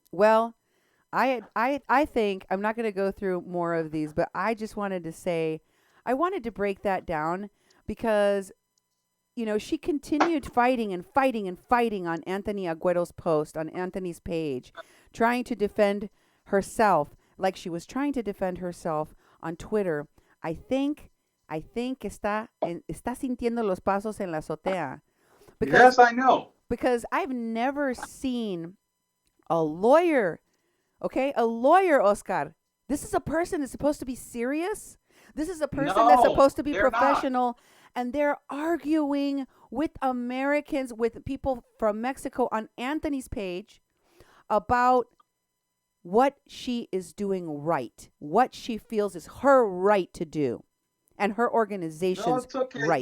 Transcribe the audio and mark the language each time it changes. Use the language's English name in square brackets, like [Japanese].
[English] Well, I think I'm not going to go through more of these, but I just wanted to say, I wanted to break that down because, you know, she continued fighting and fighting and fighting on Anthony Agüero's post, on Anthony's page, trying to defend herself like she was trying to defend herself on Twitter. I think [Spanish] está sintiendo los pasos en la azotea. [English] Yes, I know. Because I've never seen a lawyer, okay? A lawyer, Oscar. This is a person that's supposed to be serious. This is a person that's supposed to be professional. Not. And they're arguing with Americans, with people from Mexico on Anthony's page about what she is doing right, what she feels is her right to do, and her organization's right.